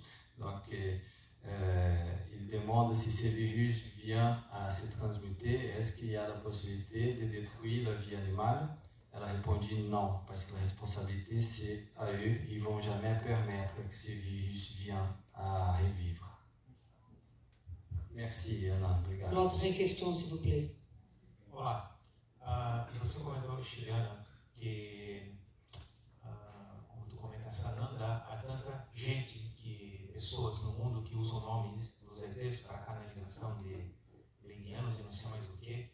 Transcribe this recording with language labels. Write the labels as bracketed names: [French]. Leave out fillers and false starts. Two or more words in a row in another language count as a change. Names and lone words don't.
[French] Donc, il demande si ces virus viennent à se transmuter, est-ce qu'il y a la possibilité de détruire la vie animale? Elle a répondu non, parce que la responsabilité c'est à eux, ils ne vont jamais permettre que ces virus viennent à revivre. Merci, Ana, obrigado. L'autre question, s'il vous plaît. [Portuguese] Olá, você comentou, Chiliana, que, como tu comenta, Sananda, há tanta gente, pessoas no mundo que usam nomes dos ETs para canalização de indianos e não sei mais o que.